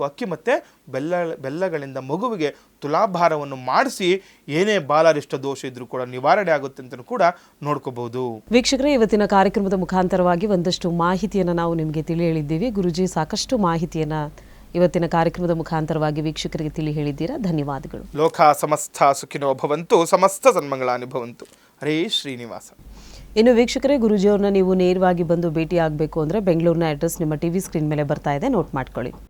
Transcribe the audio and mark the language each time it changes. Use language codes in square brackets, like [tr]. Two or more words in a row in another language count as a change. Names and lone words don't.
[kn] ಅಕ್ಕಿ ಮತ್ತು ಬೆಲ್ಲಗಳಿಂದ ಮಗುವಿಗೆ ತುಲಾಭಾರವನ್ನು ಮಾಡಿಸಿ ಏನೇ ಬಾಲಾರಿಷ್ಟ ದೋಷ ಇದ್ರೂ ಕೂಡ ನಿವಾರಣೆ ಆಗುತ್ತೆ ಅಂತ ಕೂಡ ನೋಡ್ಕೋಬಹುದು. ವೀಕ್ಷಕರೇ, ಇವತ್ತಿನ ಕಾರ್ಯಕ್ರಮದ ಮುಖಾಂತರವಾಗಿ ಒಂದಷ್ಟು ಮಾಹಿತಿಯನ್ನು ನಾವು ನಿಮಗೆ ತಿಳಿ ಹೇಳಿದ್ದೀವಿ. ಗುರುಜಿ ಸಾಕಷ್ಟು ಮಾಹಿತಿಯನ್ನು ಇವತ್ತಿನ ಕಾರ್ಯಕ್ರಮದ ಮುಖಾಂತರವಾಗಿ ವೀಕ್ಷಕರಿಗೆ ತಿಳಿ ಹೇಳಿದ್ದೀರಾ. ಧನ್ಯವಾದಗಳು. [sa] ಲೋಕ ಸಮಸ್ತ ಸುಖಿನೋ ಭವಂತು, ಸಮಸ್ತ ಸನ್ಮಂಗಳಾನಿ ಭವಂತು. ಹರೇ ಶ್ರೀನಿವಾಸ. [kn] ಇನ್ನು ವೀಕ್ಷಕರೇ, ಗುರುಜಿಯವ್ರನ್ನ ನೀವು ನೇರವಾಗಿ ಬಂದು ಭೇಟಿ ಆಗಬೇಕು ಅಂದರೆ ಬೆಂಗಳೂರಿನ ಅಡ್ರೆಸ್ ನಿಮ್ಮ [en] TV screen [kn] ಮೇಲೆ ಬರ್ತಾ ಇದೆ, ನೋಟ್ ಮಾಡ್ಕೊಳ್ಳಿ.